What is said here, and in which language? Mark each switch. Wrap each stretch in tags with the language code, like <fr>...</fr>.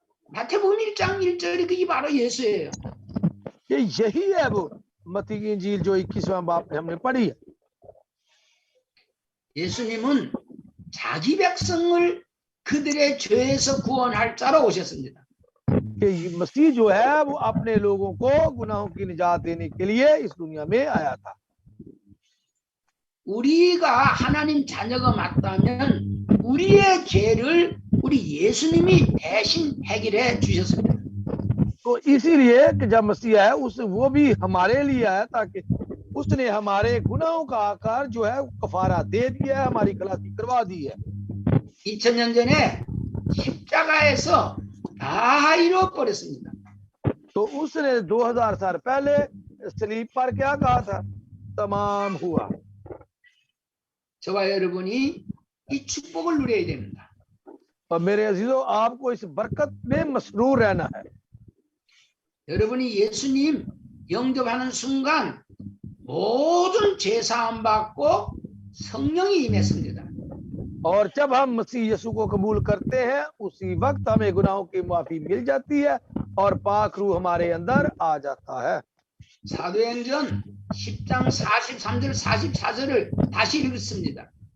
<ko>마태복음 1장 1절이 그게 바로 예수예요.</ko> <hi>ये यही है वो मत्ती की इंजील जो 21वां बाब हमने पढ़ी है।</hi> <ko>예수님은 자기 백성을 그들의 죄에서 구원할 자로 오셨습니다.</ko> <hi>कि मसीह जो है वो अपने लोगों को गुनाहों की निजात देने के लिए इस दुनिया में आया था।</hi> <ko>우리가 하나님 자녀가 맞다면 우리의 죄를 우리 예수님이 대신 해결해 주셨습니다.</ko> <hi>तो इसीलिए कि जब मसीह है वो भी हमारे लिए आया ताकि उसने हमारे गुनाहों का आकार जो है कफारा दे दिया है, हमारी खलासी करवा दी है।</hi> <ko>2000년 전에 십자가에서 다 이루어버렸습니다.</ko> <hi>तो उसने 2000 साल पहले सलीब पर क्या कहा था? तमाम हुआ।</hi> <ko>저와 여러분이 이 축복을 누려야 됩니다.</ko> <hi>और मेरे अजीजों, आपको इस बरकत में मसरूर रहना है।</hi> <ko>여러분이 예수님 영접하는 순간 모든 죄 사함 받고 성령이 임했습니다.</ko> <hi>और जब हम मसीह यीशु को कबूल करते हैं उसी वक्त हमें गुनाहों की माफी मिल जाती है और पाक रूह हमारे अंदर आ जाता है।</hi> <ko>사도행전 10장 43절 44절을 다시 읽습니다.</ko>